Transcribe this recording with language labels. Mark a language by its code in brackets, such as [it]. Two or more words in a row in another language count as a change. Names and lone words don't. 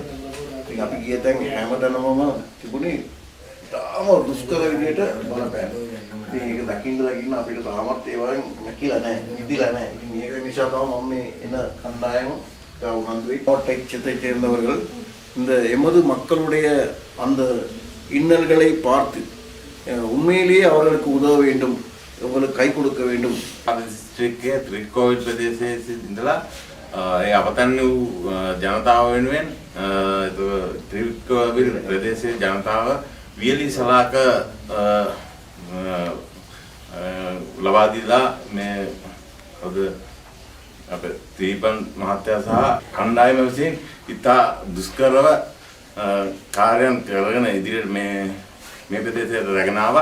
[si] ඉතින් අපි ගිය තැන් හැමතැනම තිබුණේ තාම දුෂ්කර විදියට බලපෑම. ඉතින් ඒක දකින්න අපිට තාමත් ඒ වගේ නැකිලා නැහැ, නිදිලා නැහැ. ඉතින් මේක නිසා තමයි මම මේ එන කණ්ඩායම [ta] உணர்ந்து கோட்டைச்சத்தை சேர்ந்தவர்கள் இந்த எமது மக்களுடைய அந்த இன்னல்களை பார்த்து உண்மையிலேயே அவர்களுக்கு உதவ வேண்டும், அவர்களுக்கு கை கொடுக்க வேண்டும். [si] දිස්ත්‍රික්කයේ ත්‍රිකෝවිල් ප්‍රදේශයේ ඉඳලා ඒ අවතන් වූ ජනතාව වෙනුවෙන් ත්‍රිකෝවිල් ප්‍රදේශයේ ජනතාව වියලි සලාක ලබා දීලා මේ ඔබ අපේ දීපන් මහත්තයා සහ කණ්ඩායම විසින් ඉතා දුෂ්කරව කාර්යයන් කරගෙන ඉදිරියට මේ ප්‍රදේශයට රැගෙන ආවා.